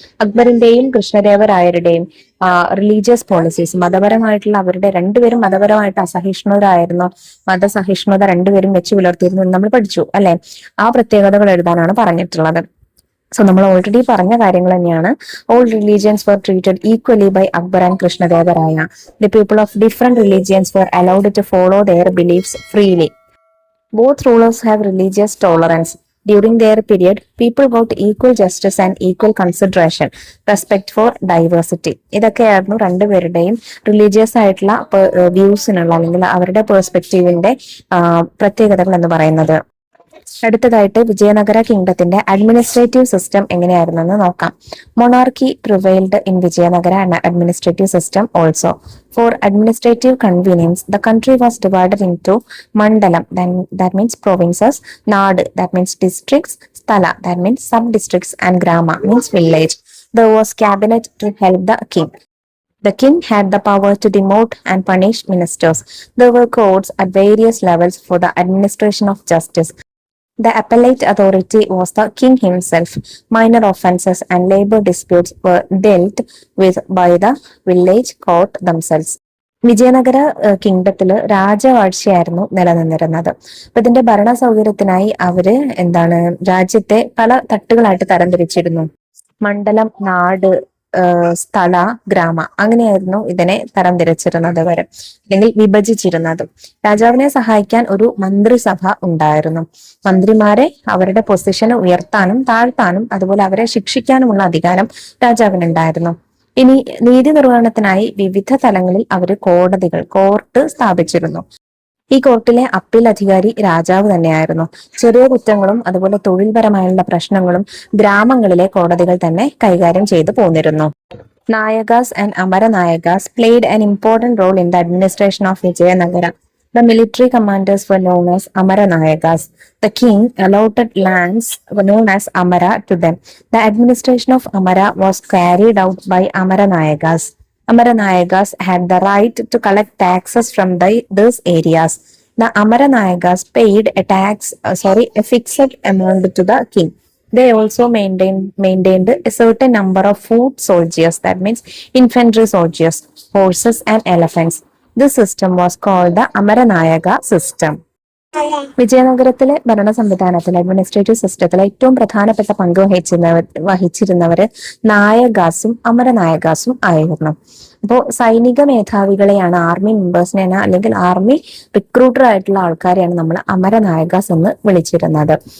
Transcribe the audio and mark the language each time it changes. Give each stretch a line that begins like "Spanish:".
Malayalam: അക്ബറിന്റെയും കൃഷ്ണദേവരായരുടെയും religious policies, മതപരമായിട്ടുള്ള അവരുടെ രണ്ടുപേരും മതപരമായിട്ട് അസഹിഷ്ണുരായിരുന്നു, മതസഹിഷ്ണുത രണ്ടുപേരും വെച്ച് പുലർത്തിയിരുന്നു എന്ന് നമ്മൾ പഠിച്ചു അല്ലെ. ആ പ്രത്യേകതകൾ എഴുതാനാണ് പറഞ്ഞിട്ടുള്ളത്. സോ നമ്മൾ ഓൾറെഡി പറഞ്ഞ കാര്യങ്ങൾ തന്നെയാണ്.
English: All religions were treated equally by Akbar and Krishnadevaraya. The people of different religions were allowed to follow their beliefs freely. Both rulers have religious tolerance. During their period, people got equal justice and equal consideration, respect for diversity. ഇതൊക്കെയായിരുന്നു രണ്ടുപേരുടെയും religious ആയിട്ടുള്ള വ്യൂസിനുള്ള അല്ലെങ്കിൽ അവരുടെ പെർസ്പെക്റ്റീവിന്റെ പ്രത്യേകതകൾ എന്ന് പറയുന്നത്. അടുത്തതായിട്ട് വിജയനഗര കിങ്ഡത്തിന്റെ അഡ്മിനിസ്ട്രേറ്റീവ് സിസ്റ്റം എങ്ങനെയായിരുന്നെന്ന് നോക്കാം. Monarchy prevailed in Vijayanagara administrative system also. For administrative convenience the country was divided into mandalam, that means provinces, nadu, that means districts, sthala, that means sub-districts, and grama, means village. There was cabinet to help the king. The king had the power to demote and punish ministers. There were courts at various levels for the administration of justice. The appellate authority was the king himself. Minor offences and labor disputes were dealt with by the village court themselves.
Malayalam: Vijayanagara കിങ്ഡത്തില് രാജവാഴ്ചയായിരുന്നു നിലനിന്നിരുന്നത്. അപ്പൊ ഇതിന്റെ ഭരണ സൗകര്യത്തിനായി അവര് രാജ്യത്തെ പല തട്ടുകളായിട്ട് തരംതിരിച്ചിരുന്നു. മണ്ഡലം, നാട്, സ്ഥല, ഗ്രാമ, അങ്ങനെയായിരുന്നു ഇതിനെ തരംതിരിച്ചിരുന്നത് വരെ, അല്ലെങ്കിൽ വിഭജിച്ചിരുന്നത്. രാജാവിനെ സഹായിക്കാൻ ഒരു മന്ത്രിസഭ ഉണ്ടായിരുന്നു. മന്ത്രിമാരെ അവരുടെ പൊസിഷന് ഉയർത്താനും താഴ്ത്താനും അതുപോലെ അവരെ ശിക്ഷിക്കാനുമുള്ള അധികാരം രാജാവിനുണ്ടായിരുന്നു. ഇനി നീതി നിർവഹണത്തിനായി വിവിധ തലങ്ങളിൽ അവര് കോർട്ട് സ്ഥാപിച്ചിരുന്നു. ഈ കോർട്ടിലെ അപ്പീൽ അധികാരി രാജാവ് തന്നെയായിരുന്നു. ചെറിയ കുറ്റങ്ങളും അതുപോലെ തൊഴിൽപരമായുള്ള പ്രശ്നങ്ങളും ഗ്രാമങ്ങളിലെ കോടതികൾ തന്നെ കൈകാര്യം ചെയ്തു പോന്നിരുന്നു.
English: Nayakas and Amaranayakas played an important role in the administration of Vijayanagara. The military commanders were known as Amaranayakas. The king allotted lands known as Amara to them. The administration of Amara was carried out by Amaranayakas. Amaranayakas had the right to collect taxes from those areas. The Amaranayakas paid a fixed amount to the king. They also maintained a certain number of foot soldiers, that means infantry soldiers, horses and elephants. This system was called the Amaranayaka system.
Malayalam: വിജയനഗരത്തിലെ ഭരണ സംവിധാനത്തിൽ, administrative സിസ്റ്റത്തിൽ ഏറ്റവും പ്രധാനപ്പെട്ട പങ്ക് വഹിച്ചിരുന്നവര് നായകാസും അമരനായകാസും ആയിരുന്നു. അപ്പോൾ സൈനിക മേധാവികളെയാണ്, army മെമ്പേഴ്സിനെ അല്ലെങ്കിൽ ആർമി റിക്രൂട്ടർ ആയിട്ടുള്ള ആൾക്കാരെയാണ് നമ്മൾ അമരനായകാസ് എന്ന് വിളിച്ചിരുന്നത്.